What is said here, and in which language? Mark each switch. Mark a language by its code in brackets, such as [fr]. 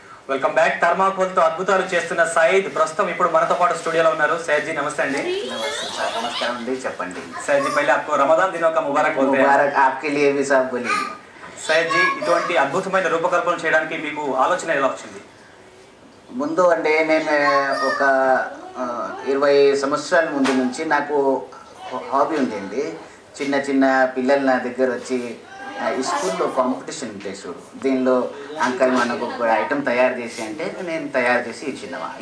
[te] Welcome back. థర్మాకోల్తో అద్భుతాలు చేస్తున్న సయీద్ ప్రస్తుతం ఇప్పుడు మనతో పాటు స్టూడియోలో ఉన్నారు. సయీద్ జీ నమస్తే అండి. నమస్కారం అండి, చెప్పండి. [hi] సయీద్ జీ పहले आपको रमजान दिनों का मुबारक बोलते हैं. मुबारक आपके लिए भी साहब बोलिए. [te] సయీద్ జీ, ఇటువంటి అద్భుతమైన రూపకల్పన చేయడానికి మీకు ఆలోచన ఎలా వచ్చింది? ముందు అంటే నేను ఒక 20 సంవత్సరాల ముందు నుంచి నాకు హాబీ ఉందండి. చిన్న చిన్న పిల్లలు నా దగ్గర వచ్చి స్కూల్లో కాంపిటీషన్ ఉంటాయి చూడు, దీనిలో అంకల్ మనకు ఒక ఐటెం తయారు చేసి అంటే నేను తయారు చేసి ఇచ్చినవా.